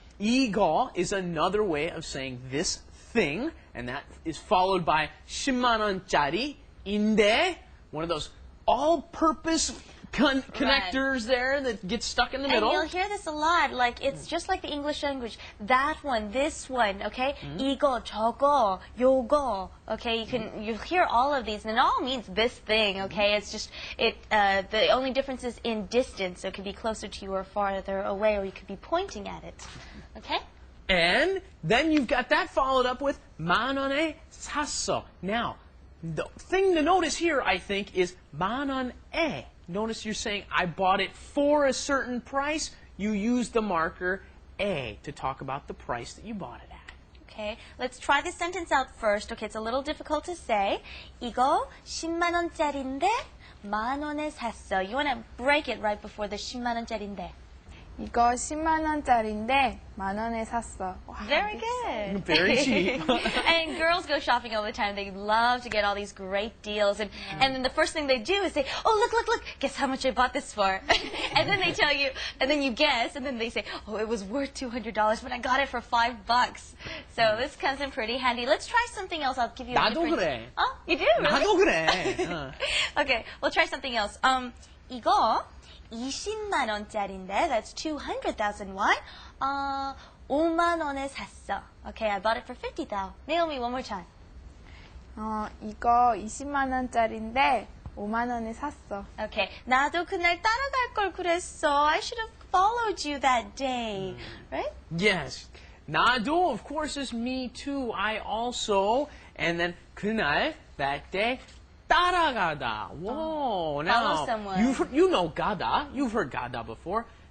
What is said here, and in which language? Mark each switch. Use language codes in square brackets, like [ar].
[ko] 이거 [en] is another way of saying this thing, and that is followed by [ko] 10만 원짜리인데, [en] one of those all-purpose connectors there that get stuck in the middle. And you'll hear this a lot. Like, it's just like the English language. That one, this one, okay? [ko] 이거, 저거, 요거, okay? [en] You'll hear all of these, and it all means this thing, okay? It's just, the only difference is in distance. So it could be closer to you or farther away, or you could be pointing at it, okay? And then you've got that followed up with [ko] 만 원에 샀어. [en] Now, the thing to notice here, I think, is [ko] 만 원에. [en] Notice you're saying, I bought it for a certain price. You use the marker A to talk about the price that you bought it at. Okay, let's try this sentence out first. Okay, it's a little difficult to say. [ko] 이거 10만 원짜리인데 만 원에 샀어. [en] You want to break it right before the [ko] 10만 원짜리인데. 이거 10만 원짜리인데 만 원에 샀어. [en] Wow, Very good. Very cheap. And girls go shopping all the time. They love to get all these great deals. And then the first thing they do is say, oh, look, guess how much I bought this for? And then they tell you, and then you guess, and then they say, oh, it was worth $200, but I got it for $5. So this comes in pretty handy. Let's try something else. I'll give you a [ko] 나도 [en] different... [ko] 그래. [en] Oh, you do? Really? [ko] 나도 그래. [en] Okay, we'll try something else. [ko] 이거 20만 원짜리인데, [en] that's 200,000 won. [ko] 5만 원에 샀어. [en] Okay, I bought it for 50,000. Naomi, one more time. [ko] 이거 20만 원짜리인데 5만 원에 샀어. [en] Okay. [ko] 나도 그날 따라갈 걸 그랬어. [en] I should have followed you that day. Right? Yes. [ko] 나도, [en] of course, is me too. I also. And then [ko] 그날, [en] that day. [ko] 따라가다. [en] Whoa. Now, follow someone. you know 가다. You've heard 가다 before.